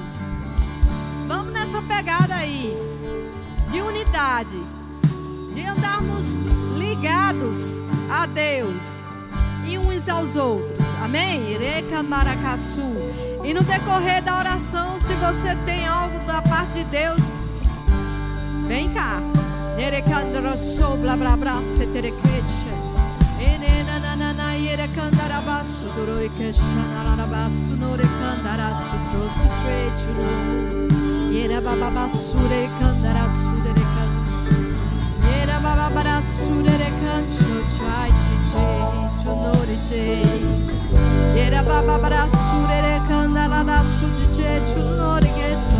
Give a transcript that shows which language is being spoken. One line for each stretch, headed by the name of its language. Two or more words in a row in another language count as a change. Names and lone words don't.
Portuguese: Vamos nessa pegada aí de unidade, de andarmos ligados a Deus e uns aos outros. Amém? Irecamaracaçu. E no decorrer da oração, se você tem algo da parte de Deus, vem cá. Nerecandraçou blá blá blá seterequeche. Enenanana irecandarabaço doroikeshanarabaço norecandaraço trouxe trecho. Yera bababasure candarasure can. Yera bababarasure cancho chai chiche chonoriche. Yera bababarasure candarasure chiche chonorigetsa.